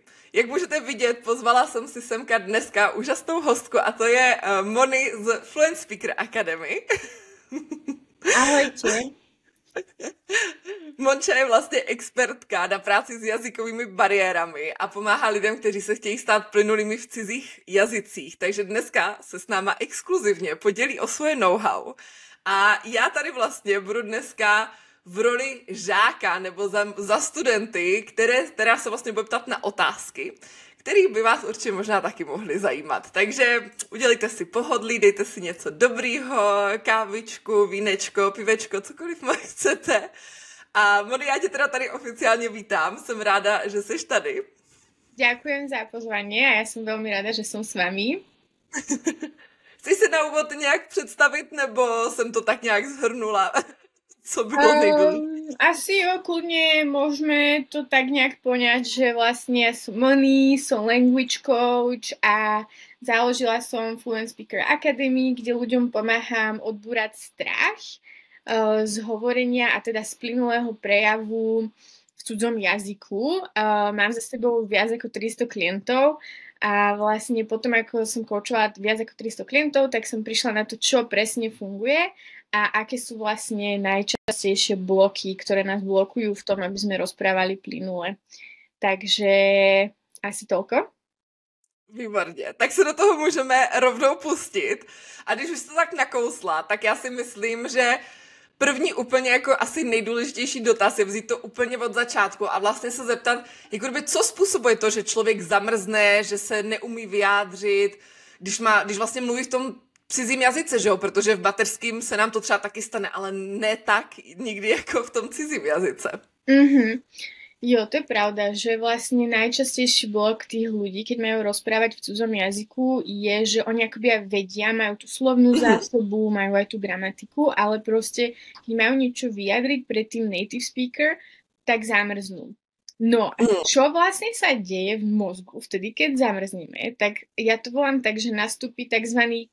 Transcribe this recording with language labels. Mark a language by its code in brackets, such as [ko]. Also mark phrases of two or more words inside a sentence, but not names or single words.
[cs] Jak můžete vidět, pozvala jsem si semka dneska úžasnou hostku a to je Moni z Fluent Speaker Academy. [sk] Ahojte. [cs] Monča je vlastně expertka na práci s jazykovými bariérami a pomáhá lidem, kteří se chtějí stát plynulými v cizích jazycích. Takže dneska se s náma exkluzivně podělí o svoje know-how. A já tady vlastně budu dneska v roli žáka nebo za studenty, která se vlastně bude ptat na otázky, kterých by vás určitě možná taky mohly zajímat. Takže udělejte si pohodlí, dejte si něco dobrýho, kávičku, vínečko, pivečko, cokoliv chcete. A Moni, já tě teda tady oficiálně vítám, jsem ráda, že jsi tady. [sk] Ďakujem za pozvanie a ja som veľmi rada, že som s vami. [cs] Chceš si na úvod nějak představit, nebo jsem to tak nějak zhrnula? Co bylo nejdůležitější? Asi jo, [sk] kľudne môžeme to tak nejak poňať, že vlastne ja som Moni, som [en] language coach [sk] a založila som Fluent Speaker Academy, kde ľuďom pomáham odbúrať strach z hovorenia a teda z plynulého prejavu v cudzom jazyku. Mám za sebou viac ako 300 klientov a vlastne potom, ako som koučovala viac ako 300 klientov, tak som prišla na to, čo presne funguje a aké sú vlastne najčastejšie bloky, ktoré nás blokujú v tom, aby sme rozprávali plynule. Takže asi toľko. [cs] Výborně, tak se do toho můžeme rovnou pustit. A když už jsi to tak nakousla, tak já si myslím, že první úplně jako asi nejdůležitější dotaz je vzít to úplně od začátku a vlastně se zeptat, jako kdyby, co způsobuje to, že člověk zamrzne, že se neumí vyjádřit, když vlastně mluví v tom cizím jazyce, že jo? Protože v mateřským se nám to třeba taky stane, ale ne tak nikdy jako v tom cizím jazyce. Mhm. [sk] Jo, to je pravda, že vlastne najčastejší blok tých ľudí, keď majú rozprávať v cudzom jazyku, je, že oni akoby aj vedia, majú tú slovnú zásobu, majú aj tú gramatiku, ale proste, keď majú niečo vyjadriť pred tým [en] native speaker, [sk] tak zamrznú. No a čo vlastne sa deje v mozgu vtedy, keď zamrzneme, tak ja to volám tak, že nastúpi tzv.